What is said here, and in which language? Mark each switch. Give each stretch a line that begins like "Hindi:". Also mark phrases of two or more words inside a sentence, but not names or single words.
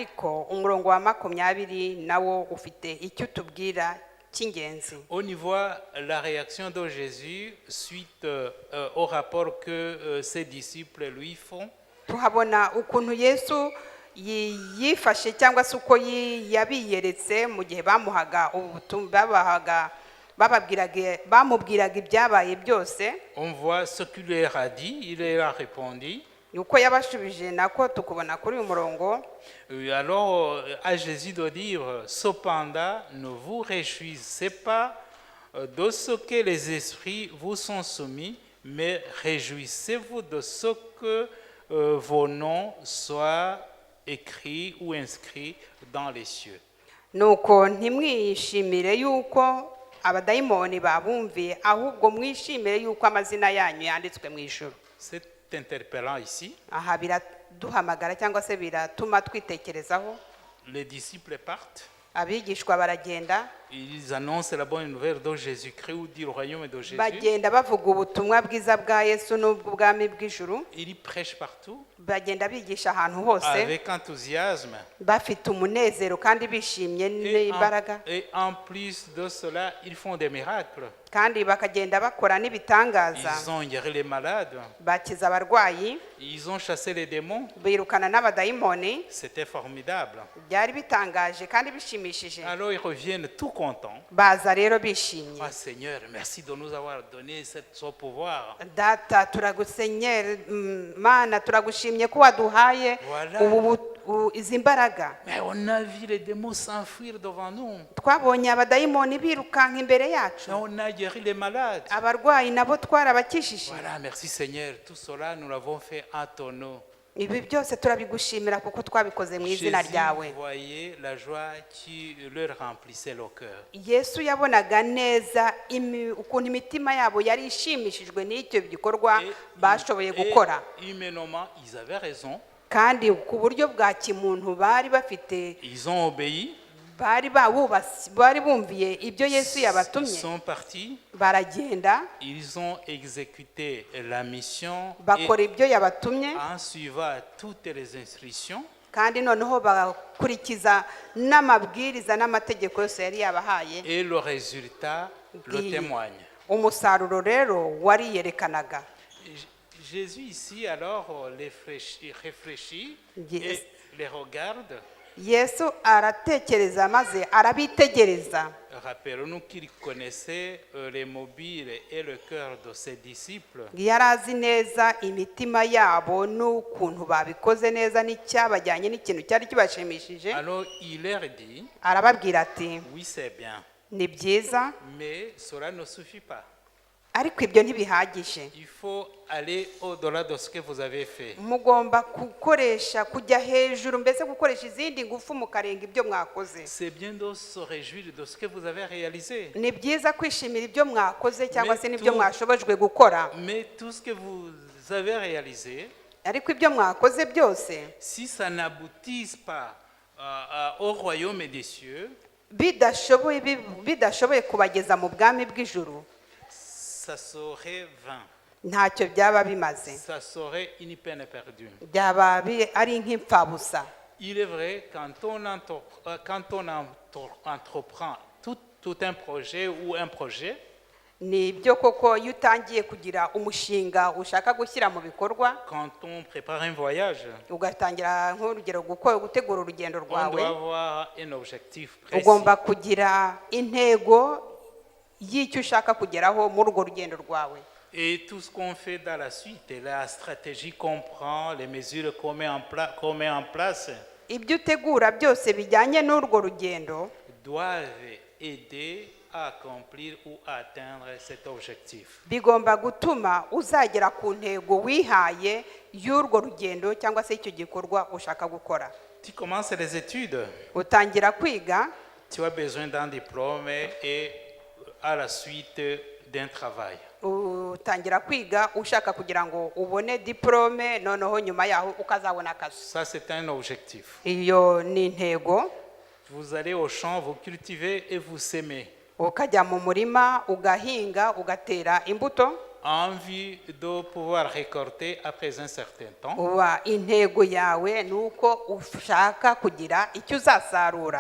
Kinyarwanda: ariko umurongo wa 20 nawo ufite icyo utubwira cy'ingenzi.
French: On y voit la réaction de Jésus suite au rapport que ses disciples lui font.
Kinyarwanda: Tuhabona ukuntu Yesu yifashe cyangwa se uko yabiyeretse mu gihe bamuhaga ubutumwa bamubwiraga ibyabaye byose.
French: On voit ce qu'il leur a dit, il leur a répondu.
Kinyarwanda: Uko yabashubije nako tukubona kuri uyu murongo.
French: Alors à Jésus de dire, cependant, ne vous réjouissez pas de ce que les esprits vous sont soumis, mais réjouissez-vous de ce que vos noms soient écrits ou inscrits dans les cieux.
Kinyarwanda: Nuko ntimwishimire yuko abadayimoni babumviye, ahubwo mwishimire yuko amazina yanyu yanditswe mu ijuru.
French: C'est interpellant ici.
Kinyarwanda: Aha biraduhamagara cyangwa se biratuma twitekerezaho.
French: Les disciples partent.
Kinyarwanda: Abigishwa baragenda.
French: Ils annoncent la bonne nouvelle de Jésus-Christ ou du royaume de Jésus.
Kinyarwanda: Bagenda bavuga ubutumwa bwiza bwa Yesu n'ubwami bw'ijuru.
French: Ils prêchent partout.
Kinyarwanda: Bagenda bigisha ahantu hose.
French: Avec enthousiasme.
Kinyarwanda: Bafite umunezero kandi bishimye n'imbaraga.
French: Et en plus de cela, ils font des miracles.
Kinyarwanda: Kandi bakagenda bakora n'ibitangaza.
French: Ils ont guéri les malades.
Kinyarwanda: Bakiza abarwayi.
French: Ils ont chassé les démons.
Kinyarwanda: Birukana n'abadayimoni.
French: C'était formidable.
Kinyarwanda: Byari bitangaje kandi bishimishije.
French: Alors ils reviennent tout contents.
Kinyarwanda: Baza rero bishimye.
French: Ah Seigneur, merci de nous avoir donné ce pouvoir.
Kinyarwanda: Data turagusenyera Mana turagushimye ko waduhaye izi mbaraga.
French: Mais on a vu les démons s'enfuir devant nous.
Kinyarwanda: Twabonye abadayimoni birukanka imbere yacu.
French: On a guéri les malades.
Kinyarwanda: Abarwayi nabo twarabakishije.
French: Voilà, merci Seigneur. Tout cela, nous l'avons fait à ton nom.
Kinyarwanda: Ibi byose turabigushimira kuko twabikoze mu izina ryawe.
French: Jésus voyait la joie qui leur remplissait le cœur.
Kinyarwanda: Yesu yabonaga neza ukuntu imitima yabo yari ishimishijwe n'icyo gikorwa bashoboye gukora.
French: Humainement, ils avaient raison.
Kinyarwanda: Kandi ku buryo bwa kimuntu bari bafite.
French: Ils ont obéi.
Kinyarwanda: Bari bumviye ibyo Yesu yabatumye.
French: Ils sont partis.
Kinyarwanda: Baragenda.
French: Ils ont exécuté la mission.
Kinyarwanda: Bakora ibyo yabatumye.
French: En suivant toutes les instructions.
Kinyarwanda: Kandi noneho bagakurikiza n'amabwiriza n'amategeko yose yari yabahaye.
French: Et le résultat le témoigne.
Kinyarwanda: Umusaruro rero wari yerekanaga.
French: Jésus ici alors les réfléchit et les regarde.
Kinyarwanda: Yesu aratekereza maze arabitegereza.
French: Rappelons-nous qu'il connaissait les mobiles et le cœur de ses disciples.
Kinyarwanda: Yarazi neza imitima yabo n'ukuntu babikoze neza n'icyabajyanye n'ikintu cyari kibashimishije.
French: Alors il leur dit,
Kinyarwanda: arababwira ati,
French: oui c'est bien,
Kinyarwanda: ni byiza,
French: mais cela ne suffit pas.
Kinyarwanda: Ariko ibyo ntibihagije.
French: Il faut aller au-delà de ce que vous avez fait.
Kinyarwanda: Mugomba gukoresha kujya hejuru, mbese gukoresha izindi ngufu mukarenga ibyo mwakoze.
French: C'est bien de se réjouir de ce que vous avez réalisé.
Kinyarwanda: Ni byiza kwishimira ibyo mwakoze cyangwa se n'ibyo mwashobojwe gukora.
French: Mais tout ce que vous avez réalisé,
Kinyarwanda: ariko ibyo mwakoze byose,
French: si ça n'aboutisse pas au royaume des cieux,
Kinyarwanda: bidashoboye kubageza mu bwami bw'ijuru,
French: ça serait vain.
Kinyarwanda: Ntacyo byaba bimaze.
French: Ça serait une peine perdue.
Kinyarwanda: Byaba ari nk'impfabusa.
French: Il est vrai, quand on entreprend tout un projet ou un projet,
Kinyarwanda: ni byo koko iyo utangiye kugira umushinga ushaka gushyira mu bikorwa,
French: quand on prépare un voyage,
Kinyarwanda: ugatangira nk'urugero gutegura urugendo
French: on
Kinyarwanda: rwawe,
French: doit avoir un objectif précis.
Kinyarwanda: Ugomba kugira intego y'icyo ushaka kugeraho muri urwo rugendo rwawe.
French: Et tout ce qu'on fait dans la suite, la stratégie qu'on prend, les mesures qu'on met en place,
Kinyarwanda: ibyo utegura byose bijyanye n'urwo rugendo
French: doivent aider à accomplir ou à atteindre cet objectif.
Kinyarwanda: Bigomba gutuma uzagera ku ntego wihaye y'urwo rugendo cyangwa se icyo gikorwa ushaka gukora.
French: Tu commences les études,
Kinyarwanda: utangira kwiga,
French: tu as besoin d'un diplôme et à la suite d'un travail.
Kinyarwanda: Utangira kwiga ushaka kugira ngo ubone diplome, noneho nyuma yaho ukazabona akazi.
French: Ça c'est un objectif.
Kinyarwanda: Iyo ni intego.
French: Vous allez au champ, vous cultivez et vous semez.
Kinyarwanda: Ukajya mu murima ugahinga ugatera imbuto.
French: envie de pouvoir récolter après un certain temps.
Kinyarwanda: uba intego yawe ni uko ushaka kugira icyo uzasarura